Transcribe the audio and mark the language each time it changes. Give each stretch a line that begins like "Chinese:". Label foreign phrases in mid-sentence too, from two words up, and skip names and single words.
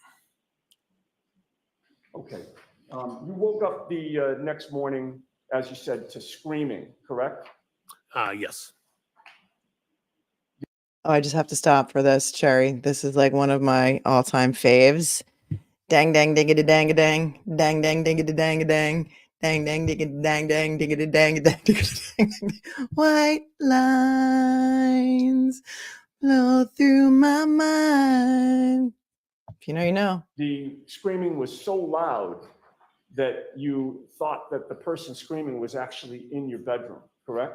English: Okay. You woke up the next morning, as you said, to screaming, correct? Yes. oh, I just have to stop for this, Cherry. This is like one of my all-time faves. Dang, dang, diggity, dang, a dang. Dang, dang, diggity, dang, a dang. Dang, dang, diggity, dang, dang, diggity, dang, a dang, diggity, dang, dang. White lines flow through my mind. If you know, you know. The screaming was so loud that you thought that the person screaming was actually in your bedroom, correct?